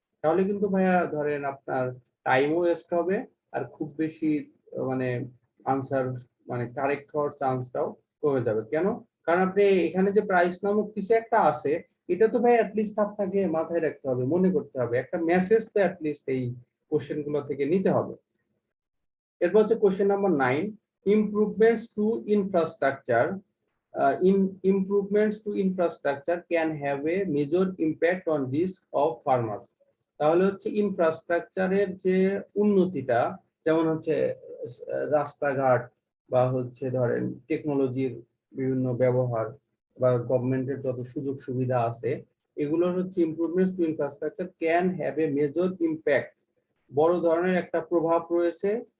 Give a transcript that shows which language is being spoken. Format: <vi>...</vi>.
<bn>তাহলে কিন্তু ভাইয়া ধরেন আপনার টাইমও ওয়েস্ট হবে, আর খুব বেশি মানে আনসার মানে কারেক্ট হওয়ার চান্সটাও কমে যাবে। কেন? কারণ আপনি এখানে যে প্রাইস নামক কিছু একটা আছে, এটা তো ভাই অ্যাটলিস্ট আপনাকে মাথায় রাখতে হবে, মনে করতে হবে, একটা মেসেজ তো অ্যাটলিস্ট এই কোশ্চেন গুলো থেকে নিতে হবে। এরপর হচ্ছে question number 9,</bn> <en>improvements to infrastructure improvements to infrastructure can have a major impact on risk of farmers.</en> <bn>তাহলে হচ্ছে ইনফ্রাস্ট্রাকচারের যে উন্নতিটা, যেমন হচ্ছে রাস্তাঘাট বা হচ্ছে ধরেন টেকনোলজির বিভিন্ন ব্যবহার বা গভর্নমেন্টের যত সুযোগ সুবিধা আছে, এগুলোর হচ্ছে</bn> <en>improvements to infrastructure can have a major impact,</en> <bn>বড় ধরনের একটা প্রভাব রয়েছে</bn>